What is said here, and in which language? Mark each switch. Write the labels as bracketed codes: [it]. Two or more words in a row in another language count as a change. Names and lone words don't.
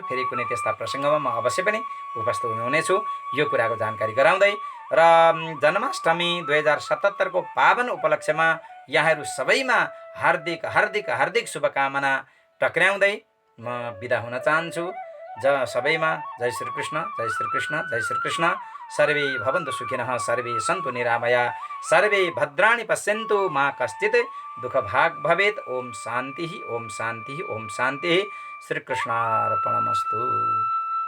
[ne] फेरि कुनै त्यस्ता प्रसङ्गमा म अवश्य पनि उपस्थित हुनेछु यो कुराको जानकारी गराउँदै। र जन्माष्टमी 2077 को पावन उपलक्ष्यमा यहाँहरू सबैमा हार्दिक हार्दिक हार्दिक शुभकामना टक्र्याउँदै म बिदा हुन चाहन्छु। सबैमा जय श्रीकृष्ण, जय श्रीकृष्ण, जय श्रीकृष्ण। [sa] सर्वे भवन्तु सुखिनः, सर्वे सन्तु निरामया, सर्वे भद्राणि पश्यन्तु, मा कश्चित् दुःखभाग् भवेत्। ओम शान्तिः, ओम शान्तिः, ओम शान्तिः। श्रीकृष्णार्पणमस्तु।